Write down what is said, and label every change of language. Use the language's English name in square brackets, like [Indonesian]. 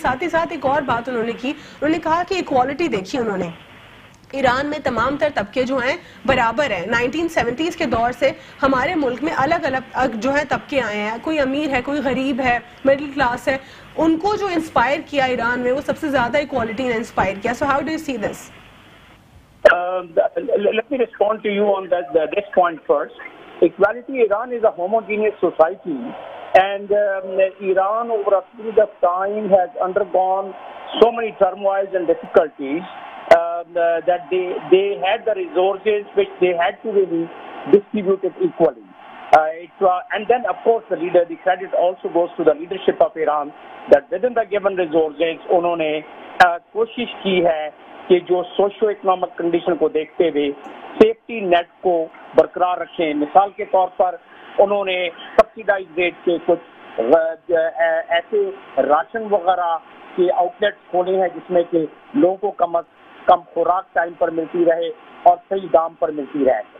[Urdu] ساتھ ہی ساتھ ایک اور بات انہوں نے کی، انہوں نے کہا کہ ایکوالٹی دیکھی انہوں نے، ایران میں تمام تر طبقے جو ہیں برابر ہیں. 1970s کے دور سے ہمارے ملک میں الگ الگ جو ہے طبقے آئے ہیں، کوئی امیر ہے، کوئی غریب ہے، مڈل کلاس ہے. ان کو جو انسپائر کیا ایران میں، وہ سب سے زیادہ ایکوالٹی نے انسپائر کیا. [English] So how do you see this? Let me respond to you on this point first. Equality, Iran is a homogeneous society, and Iran over a period of time has undergone so many turmoils and difficulties that they had the resources which they had to really distribute it equally. And then of course the credit also goes to the leadership of Iran, that within the given resources [Urdu] انہوں نے کوشش کی ہے کہ جو socio economic condition کو دیکھتے ہوئے سیفٹی نیٹ کو برقرار رکھیں. مثال کے طور پر انہوں نے سبسیڈائز ریٹ کے کچھ ایسے راشن وغیرہ کے آؤٹ لیٹس کھولے ہیں جس میں کہ لوگوں کو کم از کم خوراک ٹائم پر ملتی رہے اور صحیح دام پر ملتی رہے.